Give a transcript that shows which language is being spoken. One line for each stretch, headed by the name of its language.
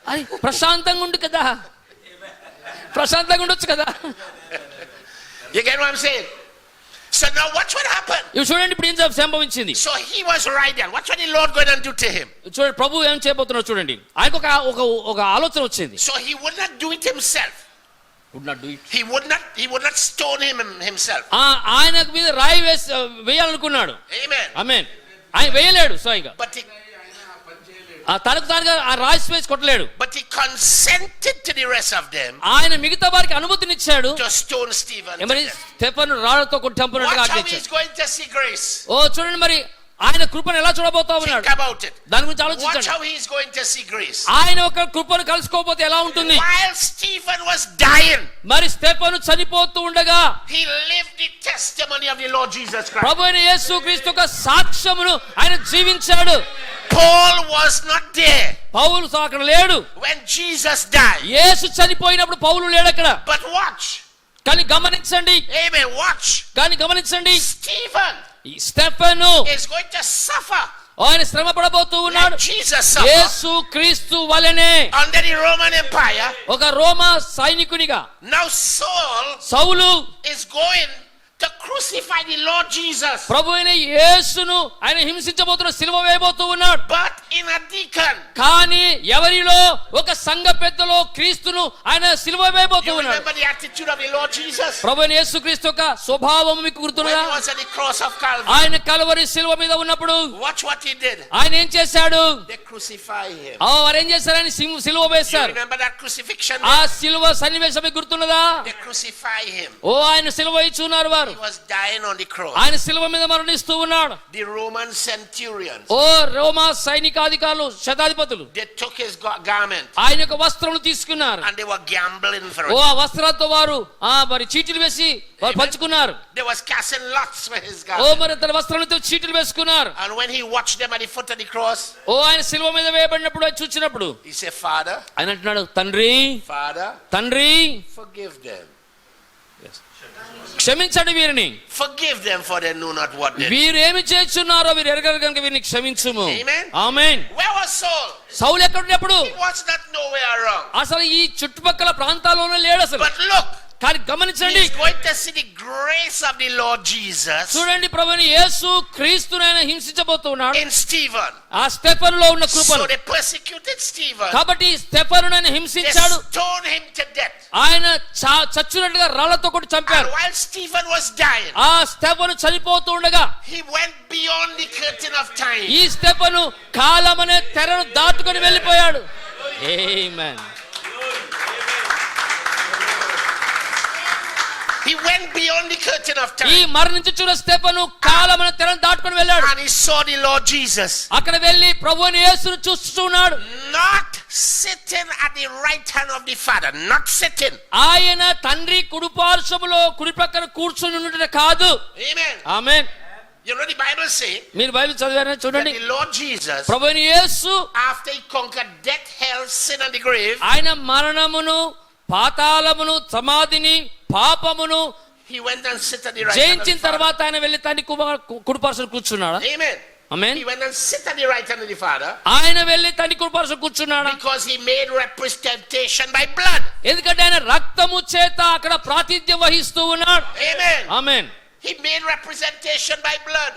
Telugu: అది ప్రశాంతంగా ఉండు కదా, ప్రశాంతంగా ఉండొచ్చు కదా.
English: You get what I'm saying? So now watch what happened.
Telugu: ఇవి చూడండి ఇప్పుడు ఏం సంభవించింది.
English: So he was right there. What's what the Lord going to do to him?
Telugu: చూడండి ప్రభు ఏం చేయబోతున్నాడు చూడండి. ఆయనకు ఒక ఆలోచన వచ్చింది.
English: So he would not do it himself. Would not do it. He would not stone him himself.
Telugu: ఆయన మీద రాయి వేయాలనుకున్నాడు.
English: Amen.
Telugu: ఆమేన్. ఆయన వేయలేడు స్వయంగా.
English: But he
Telugu: తనకు తానుగా ఆ రాయి వేసి కొట్టలేడు.
English: But he consented to the rest of them
Telugu: ఆయన మిగతా వారికి అనుమతినిచ్చాడు.
English: to stone Stephen.
Telugu: మరి స్టెఫను రాళ్లతో కొట్టి చంపినట్టుగా
English: Watch how
Telugu: ఆజ్ఞించాడు.
English: he's going to see grace.
Telugu: చూడండి మరి ఆయన కృపను ఎలా చూడబోతా ఉన్నాడు.
English: Think about it.
Telugu: దాని గురించి
English: Watch
Telugu: ఆలోచించండి.
English: how he's going to see grace.
Telugu: ఆయన ఒక కృపను కలుసుకోకపోతే ఎలా ఉంటుంది.
English: While Stephen was dying,
Telugu: మరి స్టెఫను చనిపోతూ ఉండగా
English: he lived the testimony of the Lord Jesus Christ.
Telugu: ప్రభు అయిన యేసుక్రీస్తు యొక్క సాక్ష్యమును ఆయన జీవించాడు.
English: Paul was not there
Telugu: పౌలు అక్కడ లేడు.
English: when Jesus died.
Telugu: యేసు చనిపోయినప్పుడు పౌలు లేడు అక్కడ.
English: But watch.
Telugu: కానీ గమనించండి.
English: Amen. Watch.
Telugu: కానీ గమనించండి.
English: Stephen
Telugu: ఈ Stephen
English: is going to suffer
Telugu: ఆయన శ్రమ పడబోతూ ఉన్నాడు.
English: like Jesus suffered
Telugu: యేసు క్రీస్తు వలెనే
English: under the Roman Empire.
Telugu: ఒక రోమా సైనికునిగా
English: Now Saul
Telugu: Saul
English: is going to crucify the Lord Jesus.
Telugu: ప్రభు అయిన యేసును ఆయన హింసించబోతున్న సిలువ వేయబోతూ ఉన్నాడు.
English: But in a deacon.
Telugu: కానీ ఎవరిలో ఒక సంఘ పెద్దలో క్రీస్తును ఆయన సిలువ వేయబోతూ
English: You
Telugu: ఉన్నాడు.
English: remember the attitude of the Lord Jesus?
Telugu: ప్రభు అయిన యేసుక్రీస్తు యొక్క స్వభావం మీకు
English: When
Telugu: గుర్తున్నదా?
English: he was at the cross of Calvary.
Telugu: ఆయన కల్వరి సిలువ మీద ఉన్నప్పుడు
English: Watch what he did.
Telugu: ఆయన ఏం చేశాడు?
English: They crucify him.
Telugu: వారు ఏం చేశారు? ఆయన సిలువ
English: You
Telugu: వేశారు.
English: remember that crucifixion?
Telugu: ఆ సిలువ సన్నివేశం మీకు గుర్తున్నదా?
English: They crucify him.
Telugu: ఆయన సిలువ ఇచ్చున్నారు వారు.
English: He was dying on the cross.
Telugu: ఆయన సిలువ మీద మరణిస్తూ ఉన్నాడు.
English: The Roman centurions,
Telugu: Roma సైనికాధికారులు శతాధిపతులు
English: they took his garment
Telugu: ఆయన యొక్క వస్త్రములు తీసుకున్నారు.
English: and they were gambling for
Telugu: ఆ
English: it.
Telugu: వస్త్రాలతో వారు మరి చీటీలు వేసి వారు పంచుకున్నారు.
English: They was casting lots for his garment.
Telugu: మరి తన వస్త్రాలతో చీటీలు వేసుకున్నారు.
English: And when he watched them at the foot of the cross,
Telugu: ఆయన సిలువ మీద వేయబడినప్పుడు ఆయన చూచినప్పుడు
English: he said, Father,
Telugu: ఆయన అంటున్నాడు, తండ్రి తండ్రి
English: forgive them.
Telugu: క్షమించండి వీరిని.
English: Forgive them for they know not what they do.
Telugu: వీరు ఏమి చేస్తున్నారో వీరు ఎరగరు కనుక వీరిని క్షమించుము.
English: Amen.
Telugu: Amen.
English: Where was Saul?
Telugu: సౌలు ఎక్కడ ఉన్నప్పుడు
English: He was not nowhere around.
Telugu: అసలు ఈ చుట్టుపక్కల ప్రాంతాల్లోనే లేడు అసలు.
English: But look,
Telugu: కానీ గమనించండి,
English: he's going to see the grace of the Lord Jesus
Telugu: చూడండి ప్రభుని యేసు క్రీస్తును ఆయన హింసించబోతున్నాడు
English: in Stephen.
Telugu: ఆ స్టెఫనులో ఉన్న
English: So
Telugu: కృపను.
English: they persecuted Stephen.
Telugu: కాబట్టి స్టెఫనును ఆయన
English: They
Telugu: హింసించాడు.
English: stoned him to death.
Telugu: ఆయన చచ్చునట్టుగా రాళ్లతో కొట్టి
English: And
Telugu: చంపారు.
English: while Stephen was dying,
Telugu: ఆ స్టెఫను చనిపోతూ ఉండగా
English: he went beyond the curtain of time.
Telugu: ఈ స్టెఫను కాలం అనే తెరను దాటుకొని వెళ్ళిపోయాడు. ఆమేన్.
English: He went beyond the curtain of
Telugu: ఈ
English: time.
Telugu: మరణించుచున్న స్టెఫను కాలం అనే తెరను దాటుకొని వెళ్ళాడు.
English: And he saw the Lord Jesus
Telugu: అక్కడ వెళ్ళి ప్రభువుని యేసును చూస్తున్నాడు.
English: not sitting at the right hand of the Father. Not sitting.
Telugu: ఆయన తండ్రి కుడిపార్శ్వములో కుడి ప్రక్కన కూర్చొని ఉన్నట్టు కాదు.
English: Amen.
Telugu: Amen.
English: You know the Bible say
Telugu: మీరు బైబిల్ చదివారని
English: that
Telugu: చూడండి.
English: the Lord Jesus,
Telugu: ప్రభువుని యేసు
English: after he conquered death, hell, sin and the grave,
Telugu: ఆయన మరణమును పాతాళమును సమాధిని పాపమును
English: he went and sit at the right hand of
Telugu: జయించిన
English: the Father.
Telugu: తర్వాత ఆయన వెళ్ళి తండ్రి కుడిపార్శ్వన కూర్చున్నాడా?
English: Amen.
Telugu: Amen.
English: He went and sit at the right hand of the Father
Telugu: ఆయన వెళ్ళి తండ్రి కుడిపార్శ్వన కూర్చున్నాడా?
English: because he made representation by blood.
Telugu: ఎందుకంటే ఆయన రక్తము చేత అక్కడ ప్రాతినిధ్యం వహిస్తూ ఉన్నాడు.
English: Amen.
Telugu: Amen.
English: He made representation by blood.